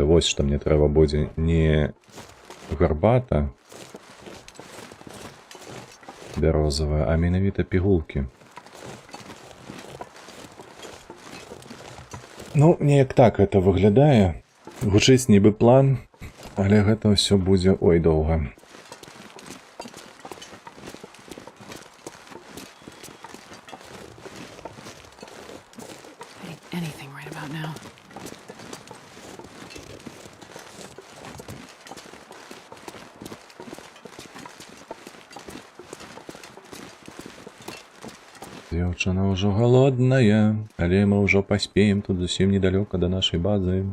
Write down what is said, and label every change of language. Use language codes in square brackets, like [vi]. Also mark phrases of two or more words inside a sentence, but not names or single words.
[be] Вось што мне трэба будзе не гарбата бярозавая, а менавіта пігулкі. Ну, неяк так гэта выглядае. Гучыць нібы план, але гэта ўсё будзе ой доўга. [en] I need anything right about now. [be] Дзяўчына ўжо галодная, але мы ўжо паспеем, тут зусім недалёка да нашай базы.